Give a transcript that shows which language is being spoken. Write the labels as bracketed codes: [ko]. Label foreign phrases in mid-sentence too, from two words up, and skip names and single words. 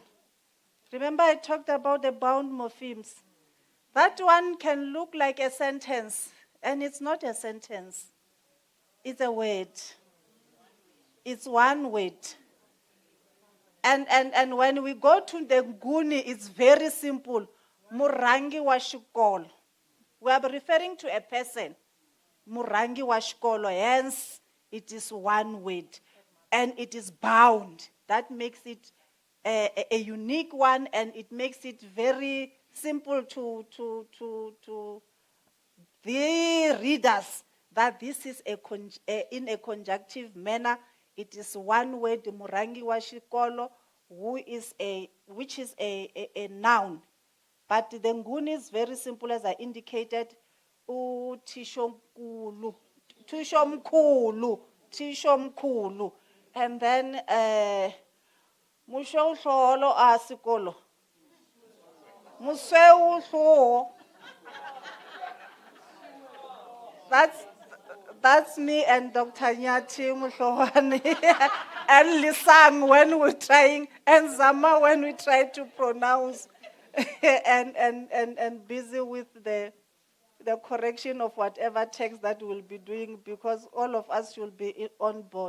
[en] Remember I talked about the bound morphemes. That one can look like a sentence, and it's not a sentence. It's a word. It's one word. And when we go to the Nguni, it's very simple. [ts] Murangi wa xikolo. [en] We are referring to a person. [ts] Murangi wa xikolo. [en] Hence, it is one word. And it is bound. That makes it a unique one, and it makes it very simple to the readers that this is in a conjunctive manner. It is one word, [ts] Murangi wa xikolo, [en] which is a noun. But the Nguni is very simple, as I indicated. Tishomkulu. And then Mushohlolo asikolo. Museuhlo. That's me and Dr. Nyati Muhlowane and Lisang when we're trying, and Zama when we try to pronounce, and busy with the correction of whatever text that we'll be doing, because all of us should be on board.